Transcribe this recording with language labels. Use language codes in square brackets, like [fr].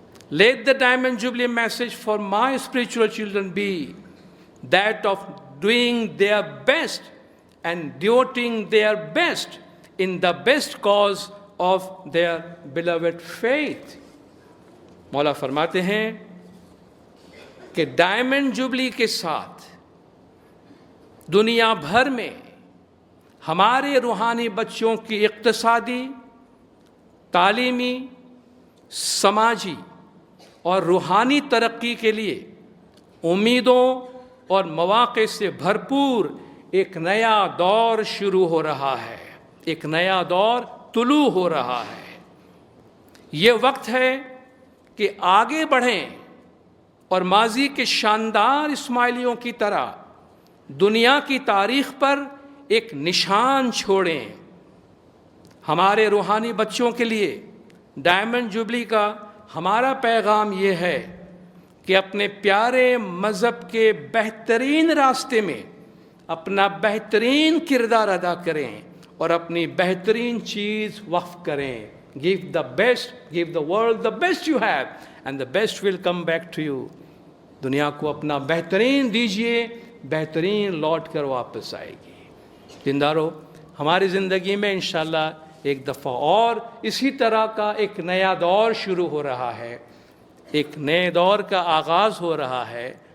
[en] Let the Diamond Jubilee message for my spiritual children be that of doing their best and devoting their best in the best cause of their beloved faith. [ur] مولا فرماتے ہیں کہ diamond jubilee کے ساتھ دنیا بھر میں ہمارے روحانی بچوں کی اقتصادی، تعلیمی، سماجی اور روحانی ترقی کے لیے امیدوں اور مواقع سے بھرپور ایک نیا دور شروع ہو رہا ہے، ایک نیا دور طلوع ہو رہا ہے. یہ وقت ہے کہ آگے بڑھیں اور ماضی کے شاندار اسماعیلیوں کی طرح دنیا کی تاریخ پر ایک نشان چھوڑیں. ہمارے روحانی بچوں کے لیے ڈائمنڈ جبلی کا ہمارا پیغام یہ ہے کہ اپنے پیارے مذہب کے بہترین راستے میں اپنا بہترین کردار ادا کریں اور اپنی بہترین چیز وقف کریں. [en] Give the best, give the world the best you have and the best will come back to you. [ur] دنیا کو اپنا بہترین دیجئے، بہترین لوٹ کر واپس آئے گی. دیندارو، ہماری زندگی میں انشاءاللہ ایک دفعہ اور اسی طرح کا ایک نیا دور شروع ہو رہا ہے، ایک نئے دور کا آغاز ہو رہا ہے.